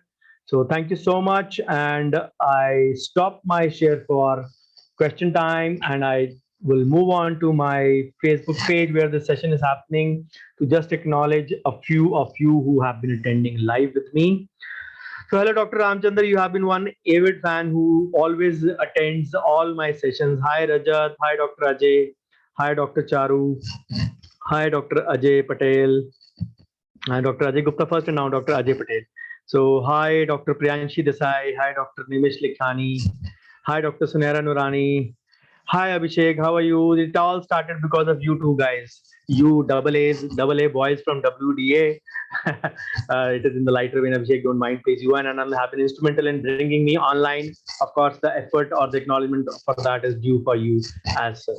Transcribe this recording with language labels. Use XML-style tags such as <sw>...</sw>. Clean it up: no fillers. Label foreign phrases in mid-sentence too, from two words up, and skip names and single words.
<en>So thank you so much, and I stop my share for question time, and I will move on to my Facebook page where the session is happening to just acknowledge a few of you who have been attending live with me. So hello, Dr. Ramchandra. You have been one avid fan who always attends all my sessions. Hi, Rajat. Hi, Dr. Ajay. Hi, Dr. Charu. Hi, Dr. Ajay Patel. Hi, Dr. Ajay Gupta first and now Dr. Ajay Patel. So hi, Dr. Priyanshi Desai. Hi, Dr. Nimish Likhani. Hi, Dr. Sunera Nurani. Hi, Abhishek. How are you? It all started because of you 2 guys. You double A boys from WDA. It is in the lighter vein. Abhishek, don't mind, please. You and Anand have been instrumental in bringing me online. Of course, the effort or the acknowledgement for that is due for you as such.</en>